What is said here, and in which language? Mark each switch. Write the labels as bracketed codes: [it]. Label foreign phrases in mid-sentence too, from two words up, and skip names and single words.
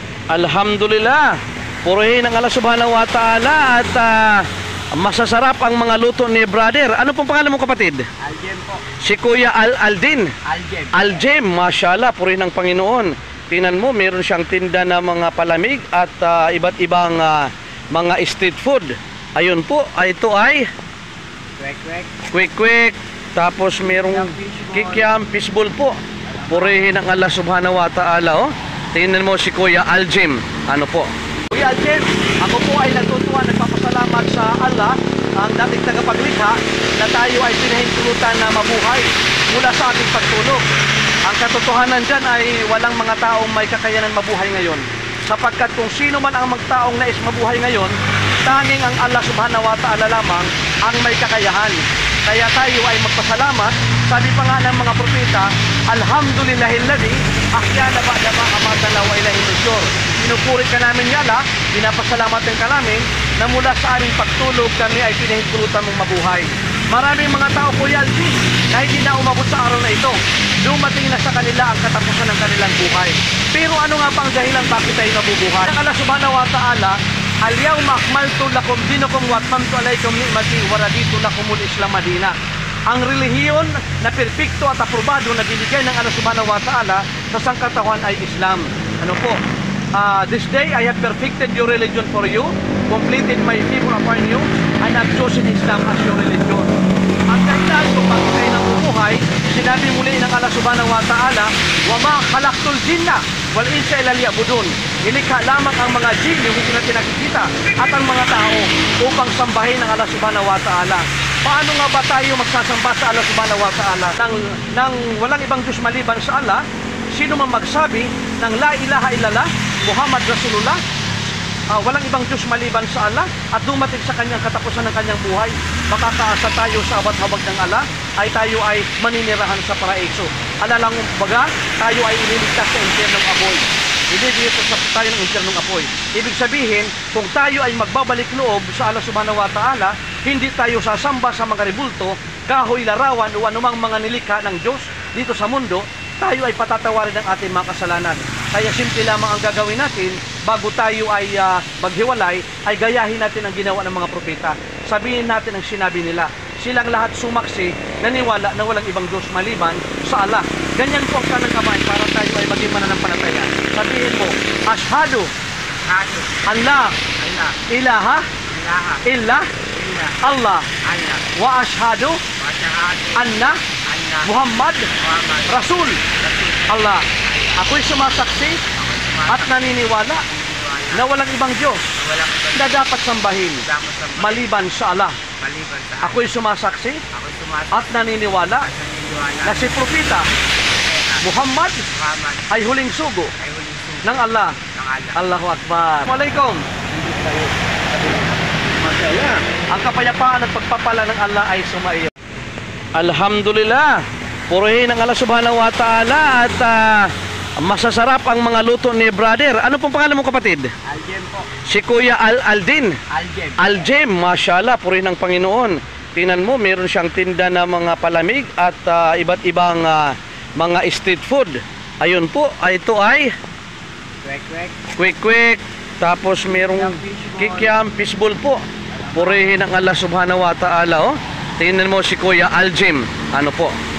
[tl] Alhamdulillah, purihin ang Allah [ar] سبحانه وتعالى [tl] at masasarap ang mga luto ni brother. Ano pong pangalan mo, kapatid? Aljem po. Si Kuya Aldin. Aljem. Aljem, mashallah, purihin ng Panginoon. Tingnan mo, meron siyang tinda na mga palamig at iba't ibang mga [en] street food. [tl] Ayun po, ito ay quick. Tapos merong kikiam, fishball po. Purihin ang Allah [ar] سبحانه وتعالى, [tl] oh. Tingnan mo si Kuya Aljem. Ano po? Kuya Aljem, ako po ay natutuwa, nagpapasalamat sa [ar] Allah, ang dating [tl] tagapaglikha, na tayo ay pinahintulutan na mabuhay mula sa ating pagtulog. Ang katotohanan dyan ay walang mga taong may kakayanan mabuhay ngayon. Sapagkat kung sino man ang magtaong nais mabuhay ngayon, tanging ang Allah [ar] سبحانه وتعالى [tl] lamang ang may kakayahan. Kaya tayo ay magpasalamat. Sabi pa nga ng mga propeta, [ar] الحمد لله الذي أحيانا بعد ما أماتنا وإليه النشور. [tl] Pinupuri ka namin [ar] يا الله, [tl] pinapasalamatan ka namin na mula sa aming pagtulog kami ay pinahintulutan mong mabuhay. Maraming mga tao, Kuya Alvin, na hindi na umabot sa araw na ito. Dumating na sa kanila ang katapusan ng kanilang buhay. Pero ano nga pang dahilan bakit tayo nabubuhay? Ang Allah [ar] سبحانه وتعالى اليوم أكملت لكم دينكم وأتممت عليكم نعمتي ورضيت لكم الإسلام دينا. [tl] Ang relihiyon na perpekto at aprobado na binigay ng Allah [ar] سبحانه وتعالى [tl] sa sangkatauhan ay Islam. Ano po? [en] This day I have perfected your religion for you, completed my favor upon you, and have chosen Islam as your religion. [tl] Ang dahilan kung bakit tayo nabubuhay, sinabi muli ng [ar] Allah سبحانه وتعالى وما خلقت الجن والإنس إلا ليعبدون. [tl] Nilikha lamang ang mga jin, yung hindi natin nakikita, at ang mga tao upang sambahin ng Allah [ar] سبحانه وتعالى. [tl] Paano nga ba tayo magsasamba sa Allah [ar] سبحانه وتعالى [tl] nang walang ibang Diyos maliban sa Allah? Sino man magsabi ng [ar] لا إله إلا الله محمد رسول الله, [tl] walang ibang Diyos maliban sa Allah, at dumating sa kanyang katapusan ng kanyang buhay, makakaasa tayo sa awat-hawag ng Allah, ay tayo ay maninirahan sa paraiso. Alalang baga, tayo ay ililigtas sa impyernong apoy. Hindi dito sa tayo ng impyernong apoy. Ibig sabihin, kung tayo ay magbabalik loob sa Allah [ar] سبحانه وتعالى, [tl] hindi tayo sasamba sa mga rebulto, kahoy, larawan o anumang mga nilikha ng Diyos dito sa mundo, tayo ay patatawarin ng ating mga kasalanan. Kaya simple lamang ang gagawin natin bago tayo ay maghiwalay, ay gayahin natin ang ginawa ng mga propeta. Sabihin natin ang sinabi nila. Silang lahat sumaksi, naniwala na walang ibang Diyos maliban sa Allah. Ganyan po ang kanang kamay para tayo ay maging mananampalataya. Sabihin mo, [ar] أشهد أن لا إله إلا الله وأشهد أن محمد رسول الله. [tl] Ako'y sumasaksi at naniniwala na walang ibang Diyos na dapat sambahin maliban sa Allah. Ako'y sumasaksi at naniniwala na si Propeta Muhammad ay huling sugo ng Allah. [ar] الله أكبر. [tl] Assalamualaikum. Ang kapayapaan at pagpapala ng Allah ay sumaiyo. Alhamdulillah, purihin ang Allah [ar] سبحانه وتعالى [tl] at masasarap ang mga luto ni brother. Ano pong pangalan mo, kapatid? Aljem po. Si Kuya Aldin. Aljem. Aljem, mashallah, purihin ng Panginoon. Tingnan mo, meron siyang tinda na mga palamig at iba't ibang mga [en] street food. [tl] Ayun po, ito ay quick. Tapos merong kikiam, fishball po. Purihin ang Allah [ar] سبحانه وتعالى, [tl] oh. Tingnan mo si Kuya Aljem. Ano po?